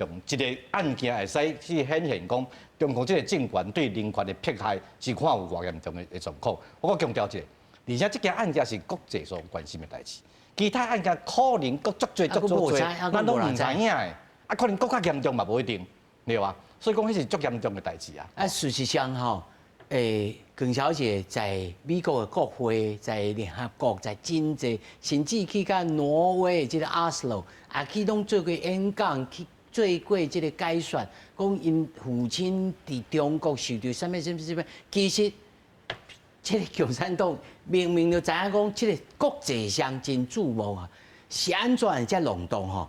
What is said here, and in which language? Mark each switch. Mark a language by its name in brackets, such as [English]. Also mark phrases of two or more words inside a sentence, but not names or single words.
[Min Nan Chinese] 一个案件会使去显现讲，中国即个政权对人权的迫害是看有偌严重的状况。我强调一下，而且即件案件是国际上关心的代志，其他案件可能足多，咱都毋知影的，啊，可能更较严重嘛，无一定，对吧？所以讲，迄是足严重的代志啊。啊，事实上吼。耿小姐在美国的国会、在联合国、在真济，甚至去到挪威的这个阿斯洛，也去拢做过演讲，去做过这个解说，讲因父亲伫中国受到什么，其实，这个共产党明明就知影讲，这个国际上真注目啊，是安怎会遮弄动吼？